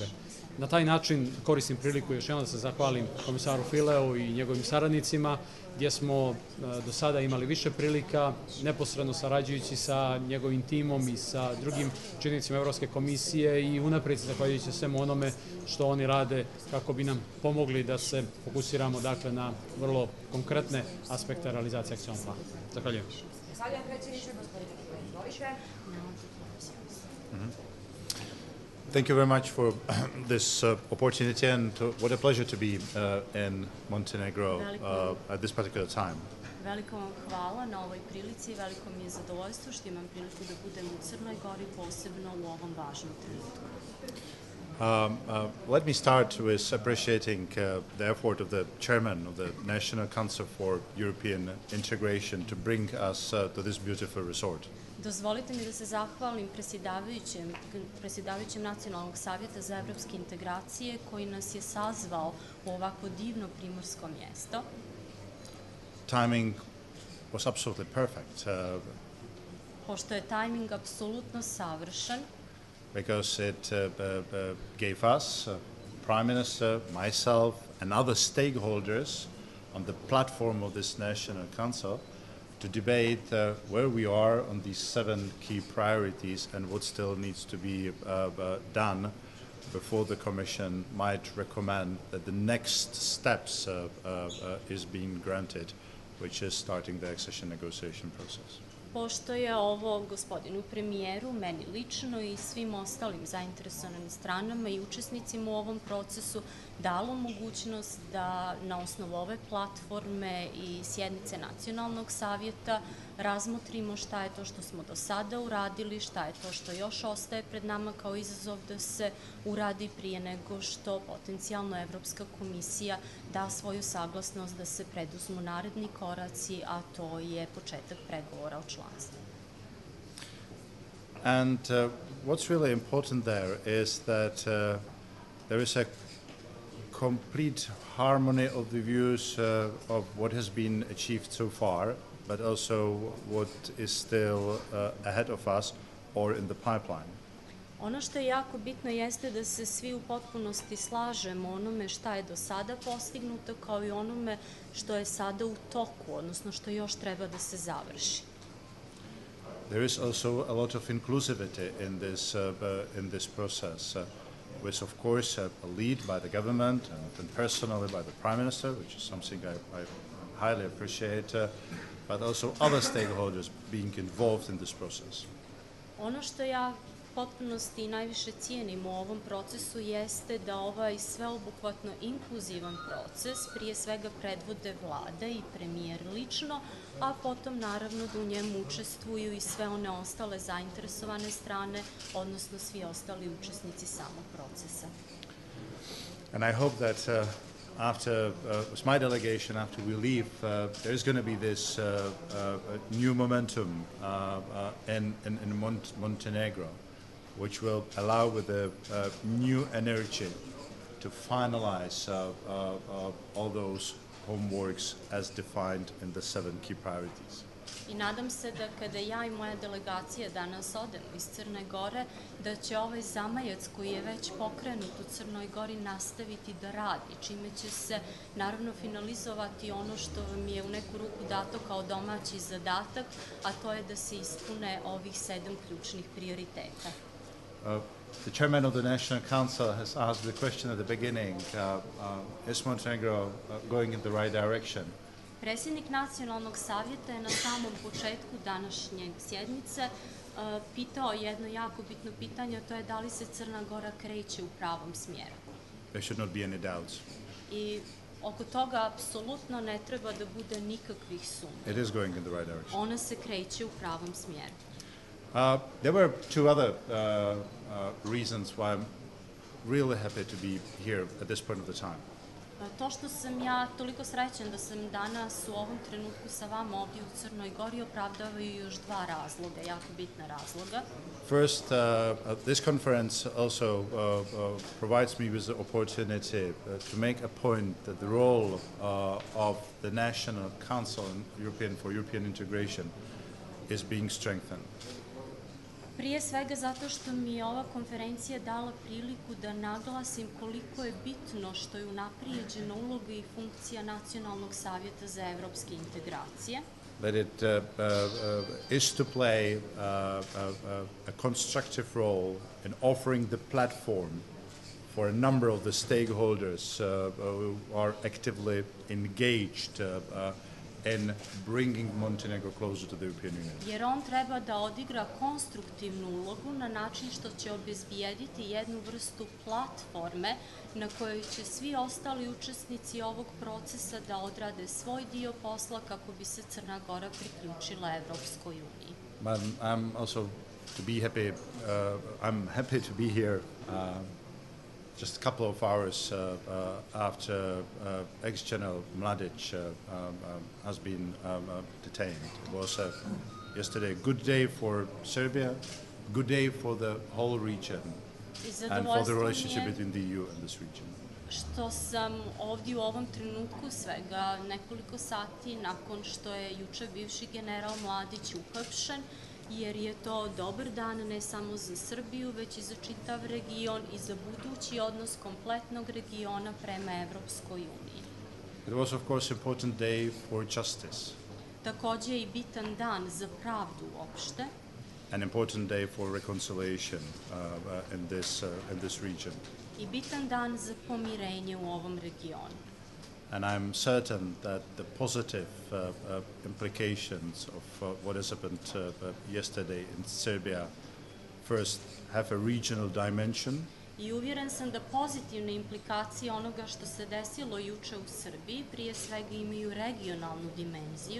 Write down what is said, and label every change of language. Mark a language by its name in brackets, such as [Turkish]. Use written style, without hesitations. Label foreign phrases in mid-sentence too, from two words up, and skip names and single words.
[Serbian] Na taj način koristim priliku još jednom da se zahvalim komesaru Fileu i njegovim saradnicima, gdje smo do sada imali više prilika, neposredno sarađujući sa njegovim timom i sa drugim činjenicima Evropske komisije i unaprijed zahvaljujući svemu onome što oni rade kako bi nam pomogli da se fokusiramo dakle na vrlo konkretne aspekte realizacije akcionog plana. Zahvaljujem. Zahvaljujem predsjedniče, gospodine Izvolite. [English] Thank you very much for this opportunity, and what a pleasure to be in Montenegro at this particular time. [Serbian] Veliko vam hvala na ovoj prilici i veliko mi je zadovoljstvo što imam priliku da budem u Crnoj Gori, posebno u ovom važnom trenutku. [English] Let me start with appreciating the effort of the chairman of the National Council for European Integration to bring us to this beautiful resort. [Serbian] Dozvolite mi da se zahvalim predsjedavajućem Nacionalnog savjeta za evropske integracije koji nas je sazvao u ovako divno primorsko mjesto. [English] Timing was absolutely perfect. [Serbian] Pošto je tajming apsolutno savršen. [English] Because it gave us, Prime Minister, myself, and other stakeholders on the platform of this National Council to debate where we are on these 7 key priorities and what still needs to be done before the Commission might recommend that the next steps is being granted, which is starting the accession negotiation process. [Serbian] Pošto je ovo gospodinu premijeru, meni lično i svim ostalim zainteresovanim stranama i učesnicima u ovom procesu dalo mogućnost da na osnovu ove platforme i sjednice Nacionalnog savjeta razmotrimo šta je to što smo do sada uradili, šta je to što još ostaje pred nama kao izazov da se uradi prije nego što potencijalno Evropska komisija da svoju saglasnost da se preduzmu naredni koraci, a to je početak pregovora o članstvu. [English] And what's really important there is that there is a complete harmony of the views of what has been achieved so far, but also what is still ahead of us or in the pipeline. [Serbian] Ono što je jako bitno jeste da se svi u potpunosti slažemo onome šta je do sada postignuto kao i onome što je sada u toku, odnosno što još treba da se završi. [English] There is also a lot of inclusivity in this process, with of course a lead by the government and personally by the Prime Minister, which is something I highly appreciate, but also other stakeholders being involved in this process. [Serbian] Ono što ja potpunosti i najviše cijenim u ovom procesu jeste da ovaj sveobuhvatno inkluzivan proces prije svega predvode vlada i premijer lično, a potom naravno da u njemu učestvuju i sve one ostale zainteresovane strane, odnosno svi ostali učesnici samog procesa. [English] And I hope that after with my delegation, after we leave, there's going to be this new momentum in Montenegro, which will allow with a new energy to finalize all those homeworks as defined in the 7 key priorities. [Serbian] I nadam se da kada ja i moja delegacija danas odemo iz Crne Gore, da će ovaj zamajac koji je već pokrenut u Crnoj Gori nastaviti da radi, čime će se naravno finalizovati ono što vam je u neku ruku dato kao domaći zadatak, a to je da se ispune ovih 7 ključnih prioriteta. [English] The chairman of the National Council has asked the question at the beginning, is Montenegro going in the right direction? [Serbian] Predsjednik Nacionalnog savjeta je na samom početku današnje sjednice pitao jedno jako bitno pitanje, a to je da li se Crna Gora kreće u pravom smjeru. [English] There should not be any doubts. [Serbian] I oko toga apsolutno ne treba da bude nikakvih sumnji. [English] It is going in the right direction. [Serbian] Ona se kreće u pravom smjeru. [English] There were 2 other reasons why I'm really happy to be here at this point of the time. [Serbian] To što sam ja toliko srećan da sam danas u ovom trenutku sa vama ovdje u Crnoj Gori opravdavaju još 2 razloga, jako bitna razloga. [English] First, this conference also provides me with the opportunity to make a point that the role of the National Council for European Integration is being strengthened. [Serbian] Prije svega zato što mi je ova konferencija dala priliku da naglasim koliko je bitno što je unaprijeđena uloga i funkcija Nacionalnog savjeta za evropske integracije. [English] That it is to play a constructive role in offering the platform for a number of the stakeholders who are actively engaged in bringing Montenegro closer to the European Union. [Serbian] Jer on treba da odigra konstruktivnu ulogu na način što će obezbijediti jednu vrstu platforme na kojoj će svi ostali učesnici ovog procesa da odrade svoj dio posla kako bi se Crna Gora priključila Evropskoj uniji. [English] I'm happy to be here just a couple of hours after ex-General Mladic has been detained. It was yesterday a good day for Serbia, good day for the whole region, and for the relationship between the EU and this region. [Serbian] Što sam ovdje u ovom trenutku svega nekoliko sati nakon što je juče bivši general Mladić uhapšen, jer je to dobar dan ne samo za Srbiju, već i za čitav region i za budući odnos kompletnog regiona prema Evropskoj uniji. [English] It was of course important day for justice. [Serbian] Također je i bitan dan za pravdu uopšte. [English] An important day for reconciliation in this region. [Serbian] I bitan dan za pomirenje u ovom regionu. [English] And I'm certain that the positive implications of what has happened yesterday in Serbia first have a regional dimension. [Serbian] I uvjeren sam da pozitivne implikacije onoga što se desilo juče u Srbiji prije svega imaju regionalnu dimenziju.